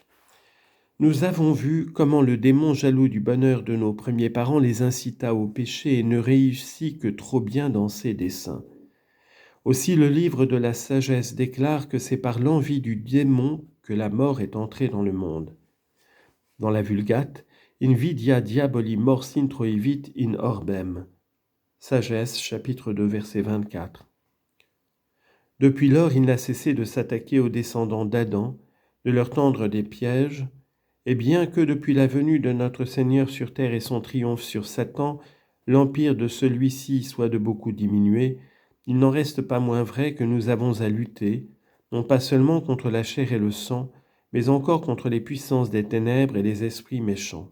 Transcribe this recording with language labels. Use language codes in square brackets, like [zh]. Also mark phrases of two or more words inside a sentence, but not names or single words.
[fr] Nous avons vu comment le démon jaloux du bonheur de nos premiers parents les incita au péché et ne réussit que trop bien dans ses desseins. Aussi le livre de la sagesse déclare que c'est par l'envie du démon que la mort est entrée dans le monde. Dans la Vulgate, [la] Invidia diaboli mors introivit in orbem. [fr] Sagesse, chapitre 2, verset 24. Depuis lors, il n'a cessé de s'attaquer aux descendants d'Adam, de leur tendre des pièges, et bien que depuis la venue de notre Seigneur sur terre et son triomphe sur Satan, l'empire de celui-ci soit de beaucoup diminué, il n'en reste pas moins vrai que nous avons à lutter, non pas seulement contre la chair et le sang, mais encore contre les puissances des ténèbres et les esprits méchants.